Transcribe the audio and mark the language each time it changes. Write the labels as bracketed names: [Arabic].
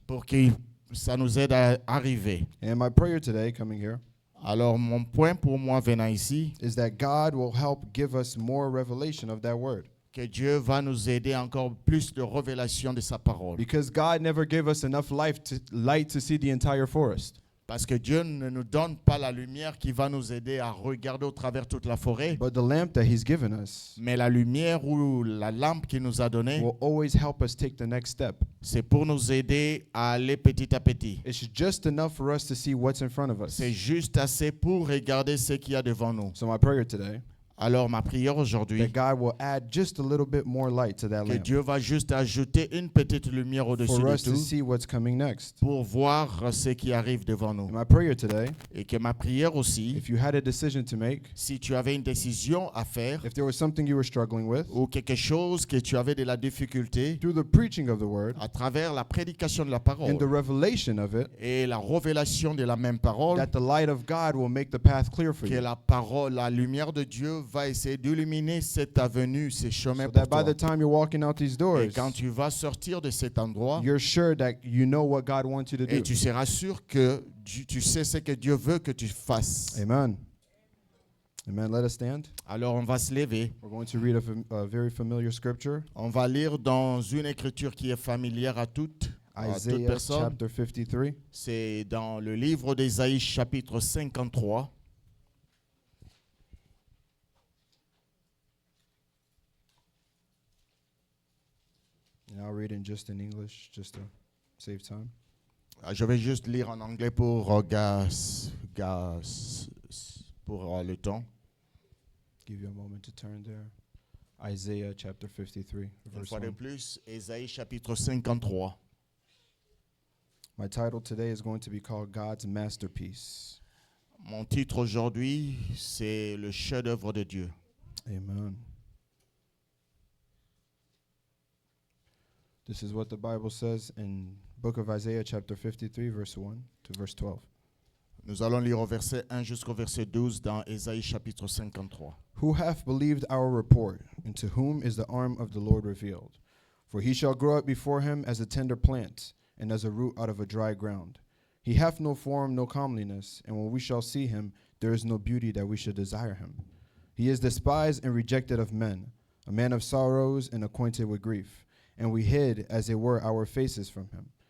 [French] pour que ça nous aide à arriver. [English] And my prayer today, coming here, [French] Alors, mon point pour moi venant ici, [English] is that God will help give us more revelation of that word. [French] que Dieu va nous aider encore plus de révélation de sa parole. [English] Because God never gave us enough light to see the entire forest. [French] Parce que Dieu ne nous donne pas la lumière qui va nous aider à regarder au travers toute la forêt, [English] But the lamp that He's given us [French] mais la lumière ou la lampe qu'il nous a donnée, [English] will always help us take the next step. [French] c'est pour nous aider à aller petit à petit. [English] It's just enough for us to see what's in front of us. [French] C'est juste assez pour regarder ce qu'il y a devant nous. [English] So my prayer today, [French] Alors, ma prière aujourd'hui, [English] that God will add just a little bit more light to that [French] que [English] lamp [French] Dieu va juste ajouter une petite lumière au-dessus [English] for [French] de [English] us to [French] tout [English] see what's coming next. [French] pour voir ce qui arrive devant nous. [English] And my prayer today, [French] Et que ma prière aussi, [English] if you had a decision to make, [French] si tu avais une décision à faire [English] if there was something you were struggling with, [French] ou quelque chose que tu avais de la difficulté, [English] through the preaching of the word [French] à travers la prédication de la [English] and [French] parole [English] the revelation of it, [French] et la révélation de la même parole, [English] that the light of God will make the path clear for [French] que [English] you. [French] la parole, la lumière de Dieu va essayer d'illuminer cette avenue, ces chemins [English] So [French] pour [English] that by [French] toi. [English] the time you're walking out these [French] Et [English] doors, [French] quand tu vas sortir de cet endroit, [English] you're sure that you know what God wants you to [French] et tu seras sûr que tu sais ce que Dieu veut que tu fasses. [English] Amen. Amen. Let us stand. [French] Alors on va se lever. [English] We're going to read a very familiar scripture, [French] On va lire dans une écriture qui est familière à toute [English] Isaiah [French] personne. [English] chapter 53. [French] C'est dans le livre d'Ésaïe chapitre 53. [English] And I'll read in just in English, just to save time. [French] Je vais juste lire en anglais pour le temps. [English] Give you a moment to turn there. Isaiah chapter 53, [French] Une [English] verse [French] fois de [English] 1. [French] plus, Ésaïe chapitre 53. [English] My title today is going to be called God's Masterpiece. [French] Mon titre aujourd'hui, c'est le chef-d'œuvre de Dieu. [English] Amen. This is what the Bible says in book of Isaiah chapter 53, verse 1 to verse 12. [French] Nous allons lire au verset 1 jusqu'au verset 12 dans Ésaïe chapitre 53. [English] Who hath believed our report, and to whom is the arm of the Lord revealed? For he shall grow up before him as a tender plant, and as a root out of a dry ground. He hath no form, no comeliness, and when we shall see him, there is no beauty that we should desire him. He is despised and rejected of men, a man of sorrows and acquainted with grief, and we hid, as it were, our faces from him.